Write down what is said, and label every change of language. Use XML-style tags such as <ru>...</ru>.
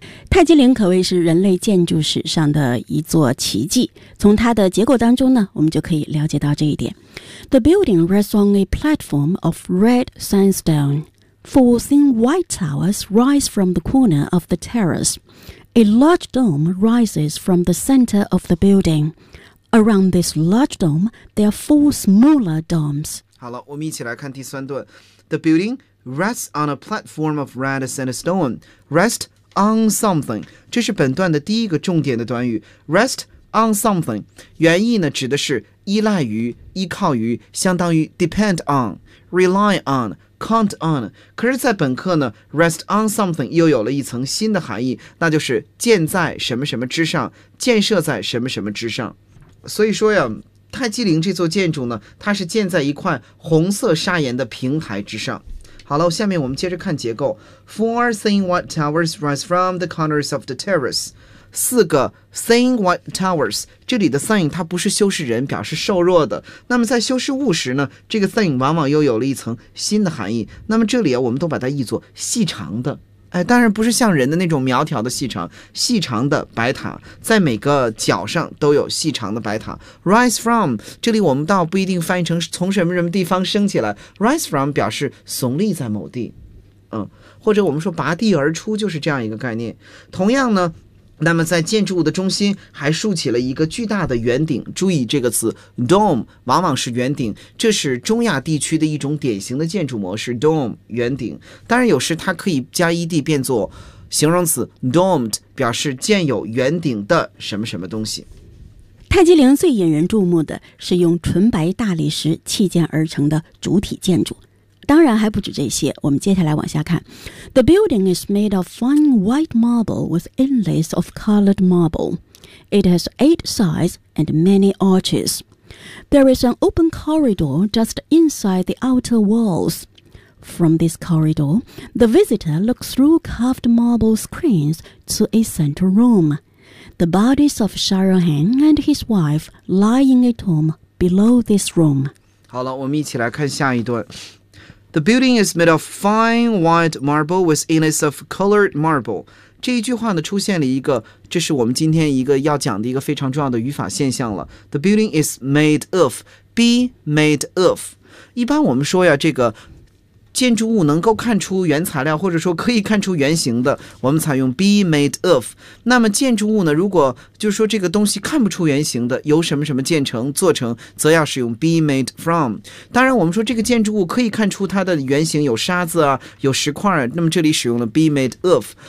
<zh>泰姬陵可谓是人类建筑史上的一座奇迹，从它的结构当中呢，我们就可以了解到这一点。</zh> <en>The building rests on a platform of red sandstone. Four thin white towers rise from the corner of the terrace. A large dome rises from the center of the building. Around this large dome, there are four smaller domes.</en> <zh>好了，我们一起来看第三段。</zh> <en>The building rests on a platform of red sandstone. RestOn something，</en> <zh>这是本段的第一个重点的短语。</zh> <en>Rest on something</en> <zh>原意呢指的是依赖于、依靠于，相当于</zh> <en>depend on、 rely on、 count on。</en> <zh>可是在本课呢，</zh> <en>rest on something</en> <zh>又有了一层新的含义，那就是建在什么什么之上，建设在什么什么之上。所以说呀，泰姬陵这座建筑呢，它是建在一块红色砂岩的平台之上。好了，下面我们接着看结构。</zh> <en>Four thin white towers rise from the corners of the terrace.</en> <zh>四个</zh> <en>thin white towers，</en> <zh>这里的 thin 它不是修饰人，表示瘦弱的。那么在修饰物时呢，这个 thin 往往又有了一层新的含义。那么这里啊，我们都把它译作细长的。哎，当然不是像人的那种苗条的细长，细长的白塔，在每个角上都有细长的白塔。</zh> <en>Rise from</en> <zh>这里我们倒不一定翻译成从什么什么地方升起来， Rise from 表示耸立在某地，或者我们说拔地而出，就是这样一个概念。同样呢，那么在建筑物的中心还竖起了一个巨大的圆顶，注意这个词 dome 往往是圆顶，这是中亚地区的一种典型的建筑模式， dome 圆顶。当然有时它可以加 ed 变作形容词 domed， 表示建有圆顶的什么什么东西。泰姬陵最引人注目的是用纯白大理石砌建而成的主体建筑，当然还不止这些，我们接下来往下看。</zh> <en>The building is made of fine white marble with inlays of colored marble. It has eight sides and many arches. There is an open corridor just inside the outer walls. From this corridor, the visitor looks through carved marble screens to a central room. The bodies of Shahrahan and his wife lie in a tomb below this room.</en> <zh>好了，我们一起来看下一段。</zh> <en>The building is made of fine white marble with inlays of colored marble.</en> <zh>这一句话呢，出现了一个，这是我们今天一个要讲的一个非常重要的语法现象了。</zh> <en>The building is made of, be made of.</en> <zh>一般我们说呀，这个建筑物能够看出原材料，或者说可以看出原型的，我们采用</zh> <en>be made of。</en> <zh>那么建筑物呢，如果就是说这个东西看不出原型的，由什么什么建成做成，则要使用</zh> <en>be made from。</en> <zh>当然我们说这个建筑物可以看出它的原型，有沙子啊，有石块啊，那么这里使用了</zh> <en>be made of。</en>